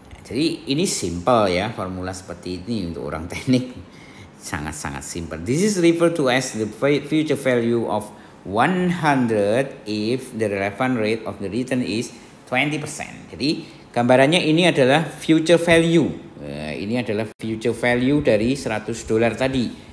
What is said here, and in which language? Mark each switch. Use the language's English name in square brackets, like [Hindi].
[Indonesian] Jadi ini simple ya, formula seperti ini untuk orang teknik sangat-sangat simple. [English] This is referred to as the future value of 100 if the relevant rate of the return is 20%. [Indonesian] Jadi gambarannya ini adalah future value. Ini adalah future value dari $100 tadi.